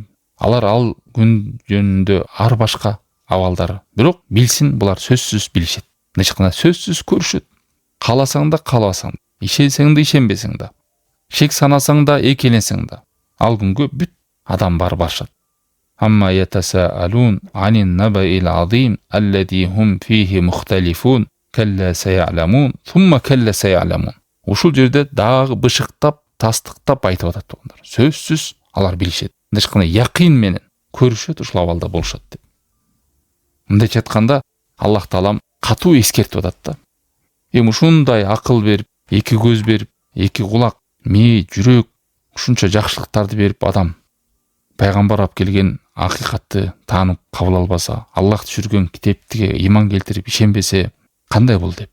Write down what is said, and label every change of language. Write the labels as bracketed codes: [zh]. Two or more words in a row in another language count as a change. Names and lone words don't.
[ky] Алар ал күн жөнүндө ар башка абалдары. Бирок билсин, булар сөзсүз билишет. Нечкана сөзсүз көрүшөт. Кааласаң да, каалабасаң да, ишенсең да, ишенбесең да, шек санасаң да, экеленсең да, ал күнгө бүт адам барышат. [ar] عمّ يتساءلون عن النبأ العظيم الذي هم فيه مختلفون كلا سيعلمون ثم كلا سيعلمون. [ky] Ушул жерде дагы бышыктап, тастыктап айтып атат тугандар. Сөзсүз алар билишет. Нечкана якын менен көрүшөт, ушул абалда болушат деп. Мындайча айтканда Аллах таалам катуу эскертип атат да. Эми ушундай акыл берип, эки көз берип, эки кулак, мээ, жүрөк, ушунча жакшылыктарды берип адам пайгамбар алып келген акыйкатты таанып кабыл албаса, Аллах түшүргөн китепке иман келтирип ишенбесе, кандай болду деп.